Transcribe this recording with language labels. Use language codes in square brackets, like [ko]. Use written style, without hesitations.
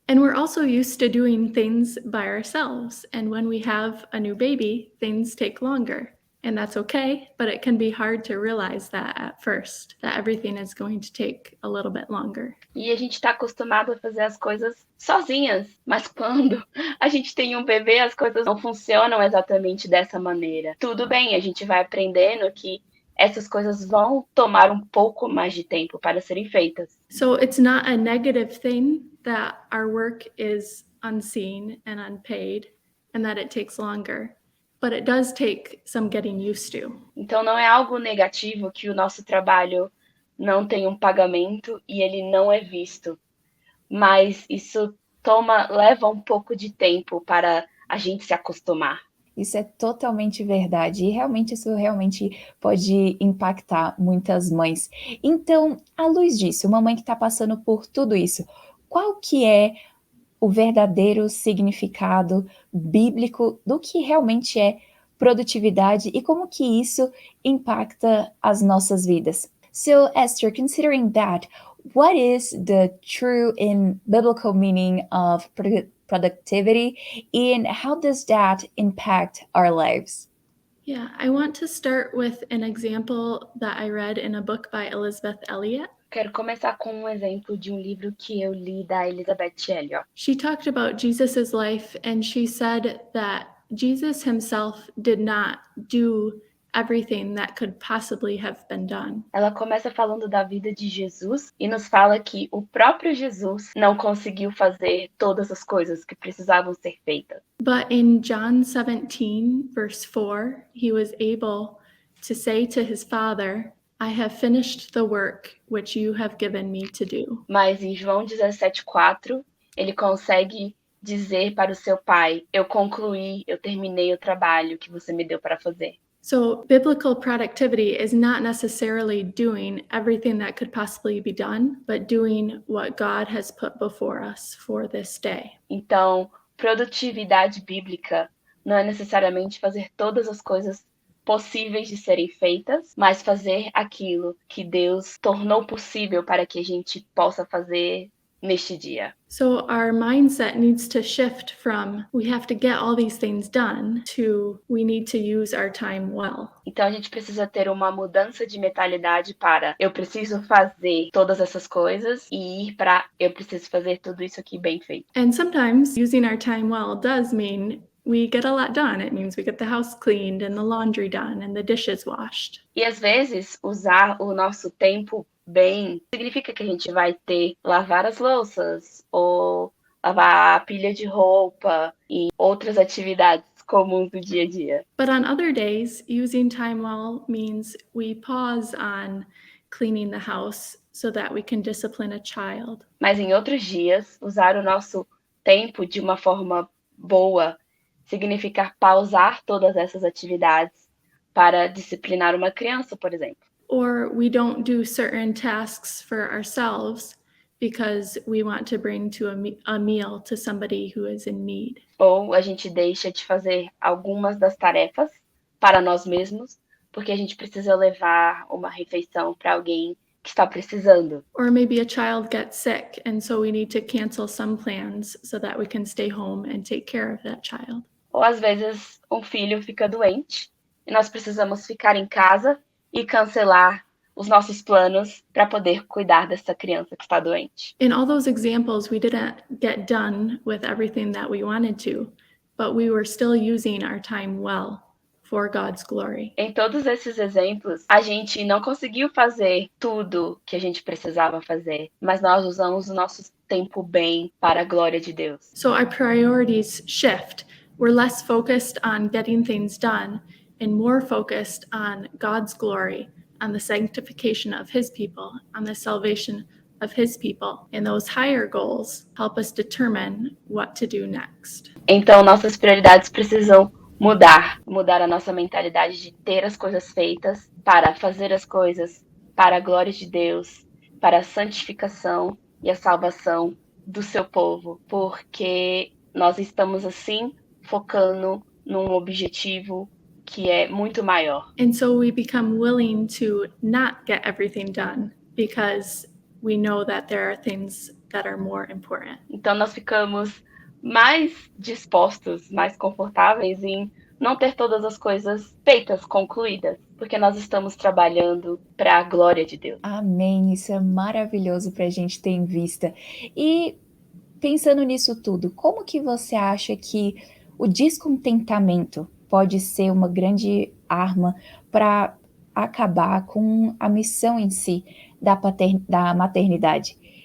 [en] And we're also used to doing things by ourselves. And when we have a new baby, things take longer. And that's okay, but it can be hard to realize that at first, that everything is going to take a little bit longer. [pt] E a gente está acostumado a fazer as coisas sozinhas, mas quando a gente tem um bebê, as coisas não funcionam exatamente dessa maneira. Tudo bem, a gente vai aprendendo que essas coisas vão tomar um pouco mais de tempo para serem feitas. [en] So it's not a negative thing that our work is unseen and unpaid and that it takes longer, but it does take some getting used to. [pt] Então não é algo negativo que o nosso trabalho não tem um pagamento e ele não é visto, mas isso leva um pouco de tempo para a gente se acostumar. Isso é totalmente verdade, e realmente isso realmente pode impactar muitas mães. Então, à luz disso, uma mãe que está passando por tudo isso, qual que é o verdadeiro significado bíblico do que realmente é produtividade e como que isso impacta as nossas vidas? [en] So, Esther, considering that, what is the true and biblical meaning of productivity, and how does that impact our lives? Yeah, I want to start with an example that I read in a book by Elizabeth Elliot. [pt] Quero começar com um exemplo de um livro que eu li da Elizabeth Elliot. [en] She talked about Jesus's life, and she said that Jesus himself did not do everything that could possibly have been done. [pt] Ela começa falando da vida de Jesus e nos fala que o próprio Jesus não conseguiu fazer todas as coisas que precisavam ser feitas. [en] But in John 17, verse 4, he was able to say to his Father, I have finished the work which you have given me to do. [pt] Mas em João 17:4, ele consegue dizer para o seu pai, eu concluí, eu terminei o trabalho que você me deu para fazer. [en] So biblical productivity is not necessarily doing everything that could possibly be done, but doing what God has put before us for this day. [pt] Então, produtividade bíblica não é necessariamente fazer todas as coisas possíveis de serem feitas, mas fazer aquilo que Deus tornou possível para que a gente possa fazer neste dia. [en] So our mindset needs to shift from we have to get all these things done to we need to use our time well. [pt] Então a gente precisa ter uma mudança de mentalidade para eu preciso fazer todas essas coisas e ir para eu preciso fazer tudo isso aqui bem feito. [en] And sometimes using our time well does mean we get a lot done. It means we get the house cleaned and the laundry done and the dishes washed. [pt] E às vezes usar o nosso tempo bem significa que a gente vai lavar as louças ou lavar a pilha de roupa e outras atividades comuns do dia a dia. [en] But on other days, using time well means we pause on cleaning the house so that we can discipline a child. [pt] Mas em outros dias, usar o nosso tempo de uma forma boa significa pausar todas essas atividades para disciplinar uma criança, por exemplo. [en] Or we don't do certain tasks for ourselves because we want to bring to a meal to somebody who is in need. [pt] Ou a gente deixa de fazer algumas das tarefas para nós mesmos, porque a gente precisa levar uma refeição para alguém que está precisando. [en] Or maybe a child gets sick, and so we need to cancel some plans so that we can stay home and take care of that child. [pt] Ou às vezes um filho fica doente e nós precisamos ficar em casa e cancelar os nossos planos para poder cuidar dessa criança que está doente. [en] In all those examples, we didn't get done with everything that we wanted to, but we were still using our time well for God's glory. [pt] Em todos esses exemplos, a gente não conseguiu fazer tudo que a gente precisava fazer, mas nós usamos o nosso tempo bem para a glória de Deus. [en] So our priorities shift. We're less focused on getting things done and more focused on God's glory, on the sanctification of His people, on the salvation of His people. And those higher goals help us determine what to do next. [pt] Então, nossas prioridades precisam mudar a nossa mentalidade de ter as coisas feitas para fazer as coisas para a glória de Deus, para a santificação e a salvação do seu povo, porque nós estamos assim focando num objetivo que é muito maior. [en] And so we become willing to not get everything done because we know that there are things that are more important. [pt] Então nós ficamos mais dispostos, mais confortáveis em não ter todas as coisas feitas, concluídas, porque nós estamos trabalhando para a glória de Deus. Amém, isso é maravilhoso para a gente ter em vista. E pensando nisso tudo, como que você acha que o descontentamento pode ser uma grande arma para acabar com a missão em si da maternidade?